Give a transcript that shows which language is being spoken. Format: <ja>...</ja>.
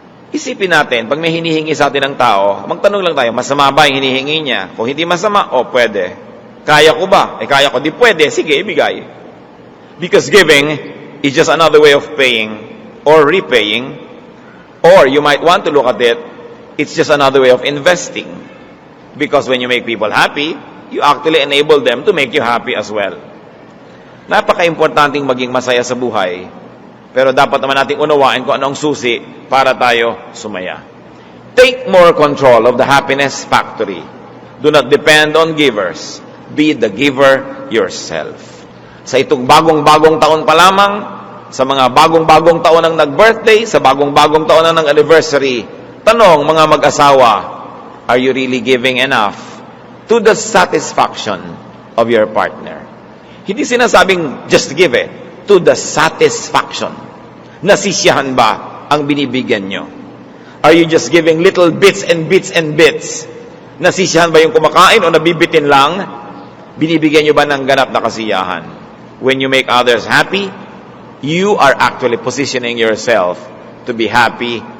<tl>Isipin natin, pag may hinihingi sa atin ng tao, magtanong lang tayo, masama ba yung hinihingi niya? Kung hindi masama, pwede. Kaya ko ba? Kaya ko. Di pwede. Sige, ibigay.</tl> <en>Because giving is just another way of paying or repaying. Or you might want to look at it, it's just another way of investing. Because when you make people happy, you actually enable them to make you happy as well.</en> <tl>Napaka-importanting maging masaya sa buhay, pero dapat naman nating unawain kung ano ang susi para tayo sumaya.</tl> <en>Take more control of the happiness factory. Do not depend on givers. Be the giver yourself.</en> <tl>Sa itong bagong-bagong taon pa lamang, sa mga bagong-bagong taon ang nag-birthday, sa bagong-bagong taon ang anniversary, tanong mga mag-asawa,</tl> <en>are you really giving enough to the satisfaction of your partner?</en> <tl>Hindi sinasabing</tl> <en>just give to the satisfaction.</en> <tl>Nasisiyahan ba ang binibigyan nyo?</tl> <en>Are you just giving little bits and bits and bits?</en> <tl>Nasisiyahan ba yung kumakain o nabibitin lang? Binibigyan nyo ba ng ganap na kasiyahan?</tl> <en>When you make others happy, you are actually positioning yourself to be happy</en>